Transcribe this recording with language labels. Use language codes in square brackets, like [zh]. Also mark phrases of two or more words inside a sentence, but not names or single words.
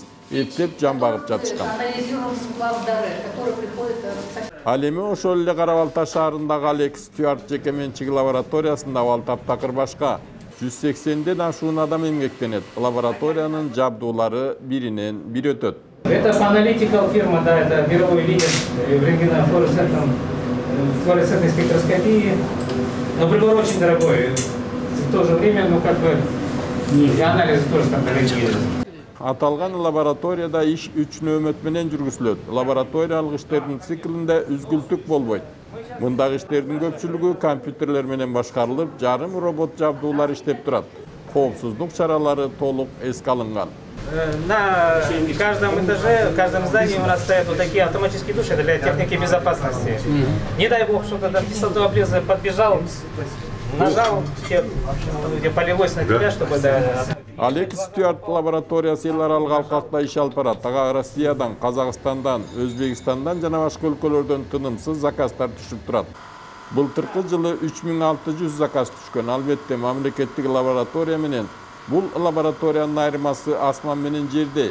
[ky] Эптеп жан багып жатышкан. Ал эми ошол эле Карабалта шаарындагы Алекс Стюарт жекеменчик лабораториясында абал таптакыр башка 180ден ашуун адам эмгектенет. Лабораториянын жабдуулары биринен бири өтөт. [ru] Это Analytical фирма, да, это мировой лидер в рентгенофлуоресцентной спектроскопии. Но прибор очень дорогой. В то же время, ну как бы, и анализ тоже там дорогие. [ky] Аталган лабораторияда иш 3 нөөмөт менен жүргүзүлөт. Лабораториялык иштердин циклинде үзгүлтүк болбойт. Мындагы иштердин көпчүлүгү компьютерлер менен башкарылып, жарым робот жабдуулар иштеп турат. Коопсуздук чаралары толук эске алынган. [ru] На каждом этаже, в каждом здании у нас стоят вот такие автоматические души для техники безопасности. Не дай бог, что-то там кислоту облеза подбежал, нажал, полилось на тебя, чтобы... [ky] Алекс Стюарт лабораториясы эл аралык алкакта иш алып барат. Ага Россиядан, Казакстандан, Өзбекстандан жана башка өлкөлөрдөн тынымсыз заказдар түшүп турат. Былтыркы жылы 3600 заказ түшкөн. Албетте мамлекеттик лаборатория менен бул лабораториянын айырмасы асман менен жердей.